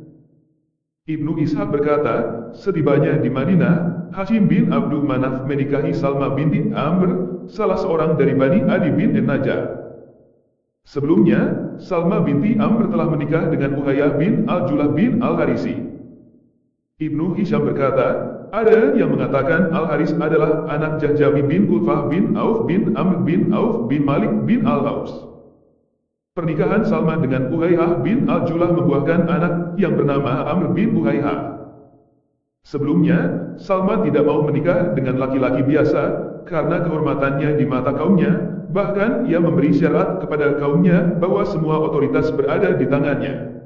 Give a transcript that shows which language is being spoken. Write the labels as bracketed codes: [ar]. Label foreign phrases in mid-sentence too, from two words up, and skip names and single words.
[id] Ibnu Ishaq berkata, setibanya di Madinah, Hashim bin Abdul Manaf menikahi Salma binti Amr, salah seorang dari Bani Adi bin An-Najjar. Sebelumnya, Salma binti Amr telah menikah dengan Uhayyah bin Al-Julah bin Al-Harisi. Ibnu Hisham berkata, ada yang mengatakan Al-Haris adalah anak Jahjabi bin Kulfah bin Auf bin Amr bin Auf bin Malik bin Al-Aus. Pernikahan Salma dengan Uhayyah bin Al-Julah membuahkan anak yang bernama Amr bin Uhayyah. Sebelumnya, Salma tidak mau menikah dengan laki-laki biasa karena kehormatannya di mata kaumnya, bahkan ia memberi syarat kepada kaumnya bahwa semua otoritas berada di tangannya.